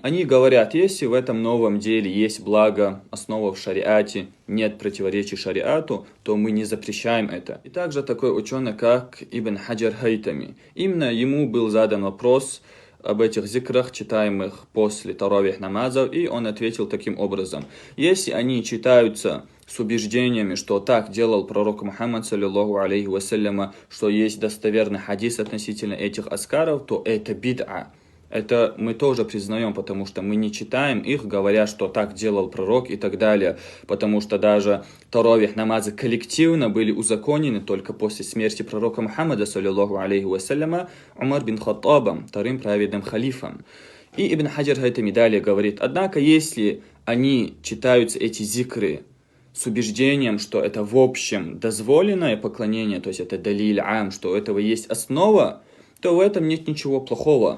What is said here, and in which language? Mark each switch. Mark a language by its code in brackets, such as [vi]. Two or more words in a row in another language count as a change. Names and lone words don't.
[ru] Они говорят, если в этом новом деле есть благо, основа в шариате, нет противоречий шариату, то мы не запрещаем это. И также такой ученый, как Ибн Хаджар Хайтами. Именно ему был задан вопрос об этих зикрах, читаемых после таравих намазов, и он ответил таким образом. Если они читаются с убеждениями, что так делал пророк Мухаммад, [ar] صلى الله عليه وسلم, [ru] что есть достоверный хадис относительно этих аскаров, то это бид'a. Это мы тоже признаем, потому что мы не читаем их, говоря, что так делал пророк и так далее. Потому что даже таравих намазы коллективно были узаконены только после смерти пророка Мухаммада, [ar] صلى الله عليه وسلم, [ru] Умар бин Хаттабом, вторым праведным халифом. И Ибн Хаджар Хайтами далее говорит, однако если они читаются, эти зикры, с убеждением, что это в общем дозволенное поклонение, то есть это [ar] دليل عام, [ru] что у этого есть основа, то в этом нет ничего плохого.